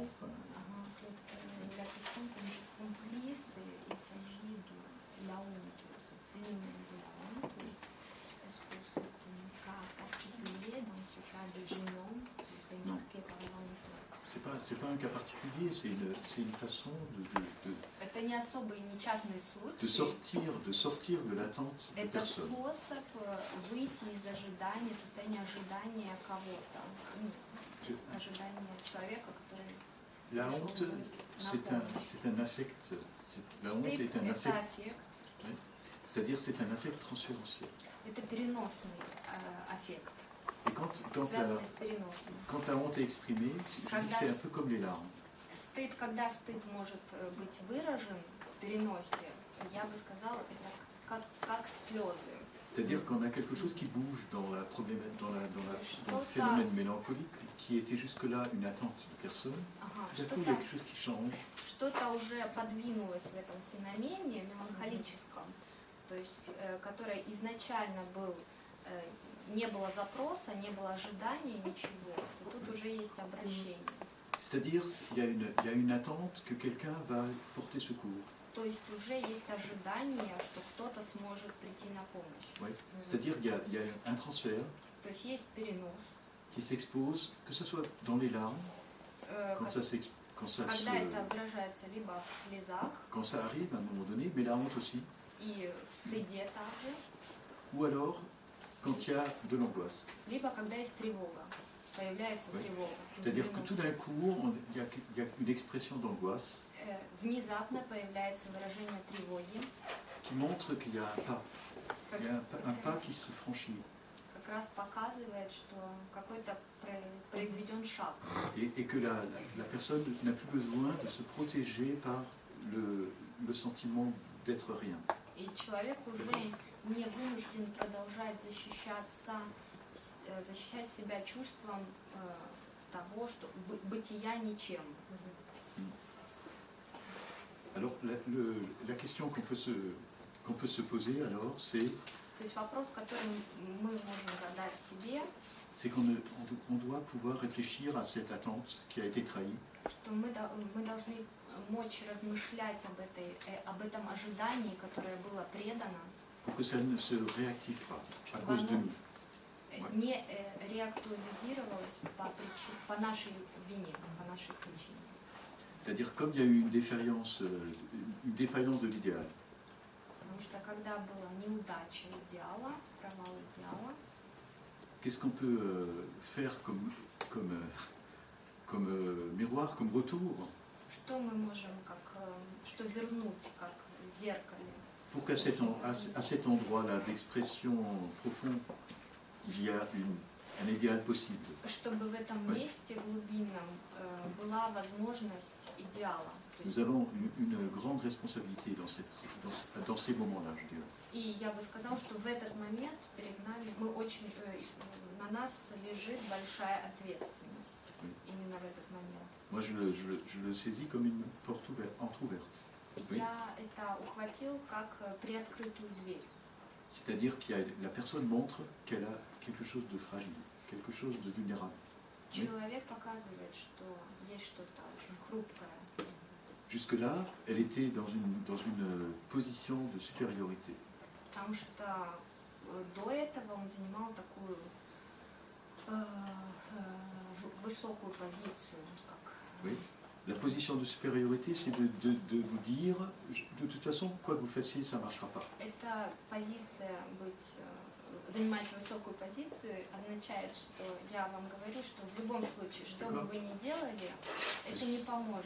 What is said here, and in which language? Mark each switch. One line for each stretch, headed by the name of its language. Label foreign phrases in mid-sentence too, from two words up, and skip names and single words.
French: La question que j'ai comprise, il s'agit de la honte, ce phénomène de la honte. Est-ce que c'est un cas particulier dans ce cas de jeune homme qui était marqué par la honte? C'est pas un cas particulier, c'est une façon
Russian: Это не особый, не частный случай.
French: de sortir de l'attente de
Russian: Это
French: personne.
Russian: способ выйти из ожидания, состояния ожидания кого-то, ожидания человека, который...
French: La honte, c'est un affect. La honte est un affect. Oui. C'est-à-dire c'est un affect transférentiel.
Russian: Это переносный аффект,
French: Et
Russian: связанный с переносным.
French: quand la honte est exprimée, je dis que c'est un peu comme les larmes.
Russian: Стыд, когда стыд может быть выражен в переносе, я бы сказала, это как слезы.
French: C'est-à-dire qu'on a quelque chose qui bouge dans le phénomène mélancolique, qui était jusque-là une attente de personne. Tout à coup, il y a quelque chose qui change.
Russian: Что-то уже подвинулось в этом феномене меланхолическом, то есть, которое изначально не было запроса, не было ожидания, ничего. То тут уже есть обращение.
French: C'est-à-dire, il y a une attente que quelqu'un va porter secours.
Russian: То есть уже есть ожидание, что кто-то сможет прийти на помощь.
French: Oui. C'est-à-dire qu'il y a un transfert
Russian: То есть есть перенос,
French: qui s'expose, que ce soit dans les larmes,
Russian: когда это выражается либо в слезах,
French: quand ça arrive à un moment donné, mais la honte aussi,
Russian: и в стыде также,
French: ou alors quand il y a de l'angoisse.
Russian: либо когда есть тревога, появляется тревога.
French: C'est-à-dire que tout d'un coup, il y a une expression d'angoisse
Russian: Внезапно появляется выражение тревоги,
French: qui montre qu'il y a un pas. Il y a un pas qui se franchit.
Russian: как раз показывает, что какой-то произведен шаг.
French: Et que la personne n'a plus besoin de se protéger par le sentiment d'être rien.
Russian: И человек уже не вынужден продолжать защищать себя чувством того, что бытия ничем.
French: Alors la question qu'on peut se poser alors, c'est
Russian: То есть вопрос, который мы можем задать себе,
French: c'est qu'on doit pouvoir réfléchir à cette attente qui a été trahie.
Russian: Что мы должны мочь размышлять об этом ожидании, которое было предано,
French: pour que ça ne se réactive pas à cause de nous.
Russian: Не реактуализировалось по нашей вине, по нашей причине.
French: C'est-à-dire comme il y a eu une défaillance de l'idéal.
Russian: Потому что когда была неудача идеала, провал идеала,
French: qu'est-ce qu'on peut faire comme miroir, comme retour,
Russian: что мы можем что вернуть, как в зеркале,
French: pour qu'à cet endroit-là d'expression profonde, il y a un idéal possible.
Russian: чтобы в этом
French: Ouais.
Russian: месте глубинном была возможность идеала. То
French: Nous
Russian: есть,
French: avons une grande responsabilité dans ces moments-là, je dirais.
Russian: и я бы сказала, что в этот момент перед нами на нас лежит большая ответственность
French: Oui.
Russian: именно в этот момент.
French: Moi, je le saisis comme une porte entrouverte. Oui.
Russian: Я это ухватил как приоткрытую дверь.
French: C'est-à-dire que la personne montre qu'elle a quelque chose de fragile, quelque chose de vulnérable. Oui.
Russian: Человек показывает, что есть что-то очень хрупкое.
French: Jusque-là, elle était dans une position de supériorité.
Russian: Потому что до этого он занимал такую высокую позицию. Как,
French: Oui. La position de supériorité, c'est de vous dire, de toute façon, quoi que vous fassiez, ça ne marchera pas.
Russian: эта позиция занимать высокую позицию означает, что я вам говорю, что в любом случае, что бы вы ни делали, это не поможет.